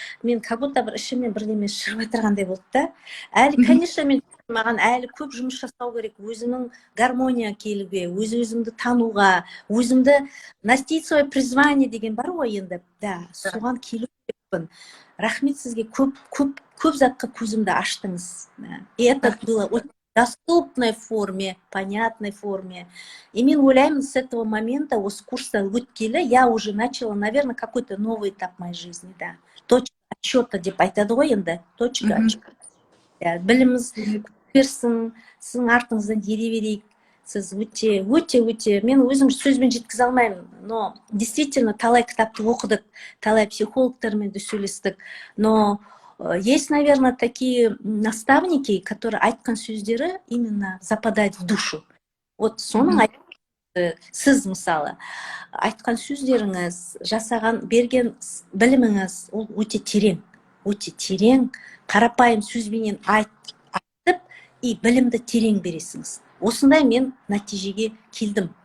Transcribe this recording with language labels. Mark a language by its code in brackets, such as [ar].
[kk] Мен [ru] как будто [kk] бір ішімнен бірдеме шығып отырғандай болды да. Әлі, [ru] конечно, [kk] маған әлі көп жұмыс жасау керек. Өзімнің гармония келуге, өзімді тануға, өзімді [ru] настить свое призвание [kk] деген бар ғой енді. Да, соған келу керекпін. Рахмет сізге, көп затқа көзімді аштыңыз. [ru] И это было очень доступной форме, понятной форме. И [kk] мен ойлаймын, [ru] с этого момента, [kk] осы курста өткелі, [ru] я уже начала, наверное, какой-то новый этап моей жизни, да. Точка отсчета [kk] деп айтады ғой енді. Точка отсчета. Біліміз көрсін, сіздің артыңыздан ере берейік. Сіз өте, мен өзім сөзбен жеткізе алмаймын. [ru] Но действительно, [kk] талай кітапты оқыдық, талай психологтармен де сөйлестік. [ru] Но есть, наверное, такие наставники, которые [kk] айтқан сөздері [ru] именно западают в душу. [kk] Вот соның сіз мысалы айтқан сөздеріңіз, жасаған, берген біліміңіз, ол өте терең, қарапайым сөзбенен айтып, и білімді терең бересіңіз. Осындай мен нәтижеге келдім.